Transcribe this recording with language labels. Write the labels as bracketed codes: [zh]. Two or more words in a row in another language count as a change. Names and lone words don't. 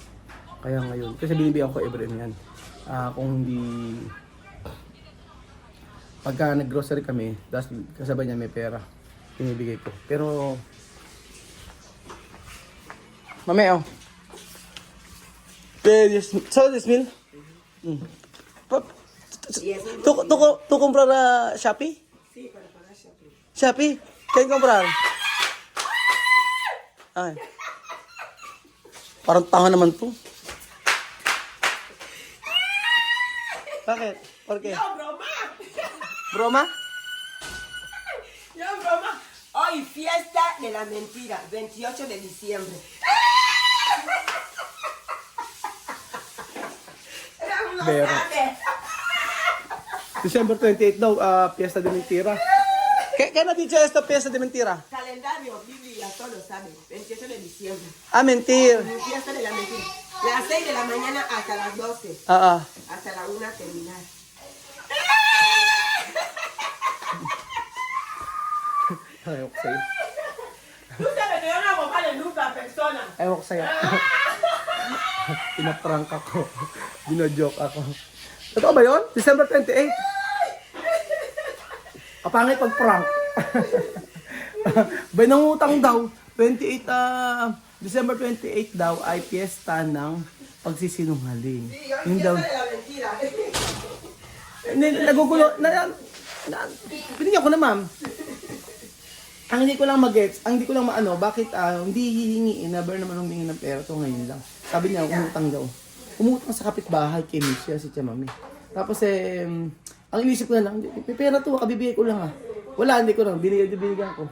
[tl] Kaya ngayon, kasi binibigyan ko every yan. Kung hindi, pagka nag-grocery kami, kasabay niya may pera, binibigay ko. Pero, mamaya, [en] so this meal? [es] ¿Tú comprar a Shopee? Sí, para pagar shopping. Shopee? ¿Quién comprar? Ay. [tl] Parang tanga naman to. Bakit? [es] ¿Por qué? ¡No, broma! ¿Broma? ¡No, broma! Hoy fiesta de la mentira, 28 de diciembre. No Pero. sabe. [tl] December 28 daw, [es] Fiesta de Mentira. ¿Qué no dicho esto, Fiesta de Mentira? Calendario, Biblia, todo lo sabe. 28 de diciembre. Ah, mentir. Fiesta de la mentira. Las 6 de la mañana hasta las 12. Ah. Hasta la 1 terminar. [tl] Ayaw ko sa'yo. [es] Tú sabes que yo no hago mal nunca a persona. [tl] Ayaw ko sa'yo. Pinaprank ako. Binojoke ako. Totoo ba yun? December 28? Kapangit pag prank. Bay, nangutang daw. December 28 daw ay piyesta ng pagsisinungaling. Yun daw. [es] Fiesta de la mentira. [tl] Nagugulo. Binigyan ko na, ma'am. Ang hindi ko lang mag-gets, ang hindi ko lang maano, bakit hindi hihingi, never naman humingi ng pera to ngayon lang. Sabi niya, umutang daw. Umutang sa kapitbahay kay Michelle, si Tia Mami. Tapos ang inisip ko na lang, may pera to, kabibigay ko lang Wala, hindi ko lang, binigyan ko.